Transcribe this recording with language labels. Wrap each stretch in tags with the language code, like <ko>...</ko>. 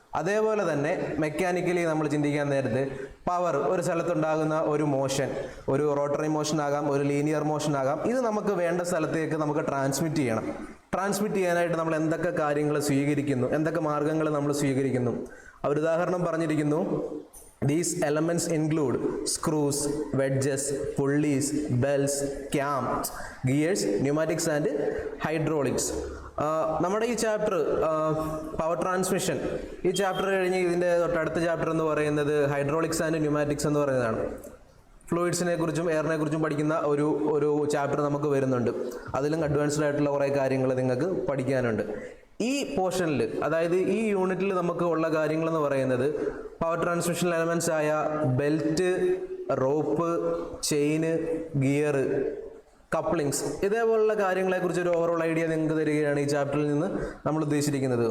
<ml>അതേപോലെ തന്നെ മെക്കാനിക്കലി നമ്മൾ ചിന്തിക്കാൻ നേരത്ത് പവർ, ഒരു സ്ഥലത്തുണ്ടാകുന്ന ഒരു മോഷൻ, ഒരു റോട്ടറി മോഷൻ ആകാം, ഒരു ലീനിയർ മോഷൻ ആകാം, ഇത് നമുക്ക് വേണ്ട സ്ഥലത്തേക്ക് നമുക്ക് ട്രാൻസ്മിറ്റ് ചെയ്യണം. ട്രാൻസ്മിറ്റ് ചെയ്യാനായിട്ട് നമ്മൾ എന്തൊക്കെ കാര്യങ്ങൾ സ്വീകരിക്കുന്നു, എന്തൊക്കെ മാർഗങ്ങൾ നമ്മൾ സ്വീകരിക്കുന്നു? ഒരു ഉദാഹരണം പറഞ്ഞിരിക്കുന്നു.</ml> <en>These elements include screws, wedges, pulleys, belts, cams, gears, pneumatics and hydraulics.</en> <ml>നമ്മുടെ ഈ ചാപ്റ്റർ പവർ ട്രാൻസ്മിഷൻ, ഈ ചാപ്റ്റർ കഴിഞ്ഞ് ഇതിൻ്റെ തൊട്ടടുത്ത ചാപ്റ്റർ എന്ന് പറയുന്നത് ഹൈഡ്രോളിക്സ് ആൻഡ് ന്യൂമാറ്റിക്സ് എന്ന് പറയുന്നതാണ്. ഫ്ലൂയിഡ്സിനെ കുറിച്ചും എയറിനെ കുറിച്ചും പഠിക്കുന്ന ഒരു ചാപ്റ്റർ നമുക്ക് വരുന്നുണ്ട്. അതിലും അഡ്വാൻസ്ഡ് ആയിട്ടുള്ള കുറേ കാര്യങ്ങൾ നിങ്ങൾക്ക് പഠിക്കാനുണ്ട്. ഈ പോർഷനിൽ, അതായത് ഈ യൂണിറ്റിൽ നമുക്ക് ഉള്ള കാര്യങ്ങളെന്ന് പറയുന്നത് പവർ ട്രാൻസ്മിഷൻ എലമെൻറ്റ്സ് ആയ ബെൽറ്റ്, റോപ്പ്, ചെയിന്, ഗിയർ, കപ്ലിങ്സ്, ഇതേപോലുള്ള കാര്യങ്ങളെക്കുറിച്ച് ഒരു ഓവറോൾ ഐഡിയ നിങ്ങൾക്ക് തരികയാണ് ഈ ചാപ്റ്ററിൽ നിന്ന് നമ്മൾ ഉദ്ദേശിച്ചിരിക്കുന്നത്.</ml>